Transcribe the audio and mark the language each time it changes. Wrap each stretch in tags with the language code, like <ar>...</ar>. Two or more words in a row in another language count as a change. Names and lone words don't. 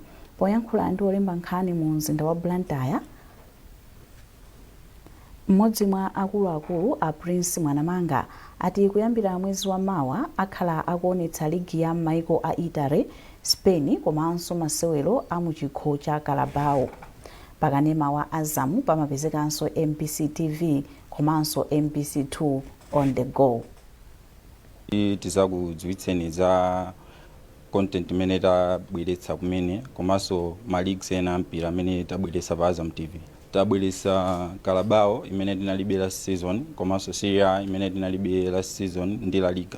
<ny>Poyankhula ndi olemba nkhani mu mzinda wa Blantyre, mmodzi mwa akuluakulu a Prince Mwanamanga ati kuyambira mwezi wa mawa akhala akuonetsa ligi ya maiko a Italy, Spain komanso masewero a muchikho cha Carabao. Pakanema wa Azamu pamapezekanso MBC TV komanso MBC 2</ny> <en>on the go.</en> <ny>Tizakudziwitseni za content imene tabweretsa kumene komanso ma leagues ena ampira amene tabweretsa pa Azam TV. Tabweretsa Carabao imene tinalibe</ny> <en>last season</en> <ny>komanso Serie A imene tinalibe</ny> <en>last season</en> <ny>ndi La Liga.</ny>